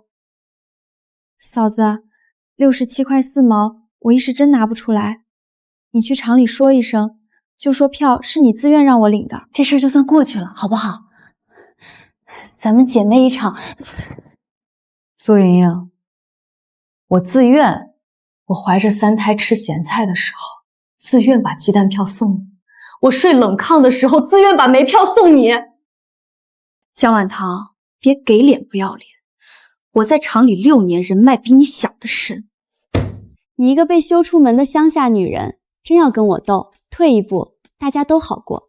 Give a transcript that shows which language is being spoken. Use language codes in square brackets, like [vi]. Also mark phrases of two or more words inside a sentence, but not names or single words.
[zh] 嫂子，67塊4毛，我一時真拿不出來，你去廠裡說一聲，就說票是你自願讓我領的，這事就算過去了，好不好？咱們姐妹一場。蘇瑩瑩，我自願，我懷着3胎吃鹹菜的時候，自願把雞蛋票送你；我睡冷炕的時候，自願把煤票送你。江晚堂，別給臉不要臉！我在廠裡6年，人脈比你想的深。你一個被休出門的鄉下女人，真要跟我鬥，退一步，大家都好過。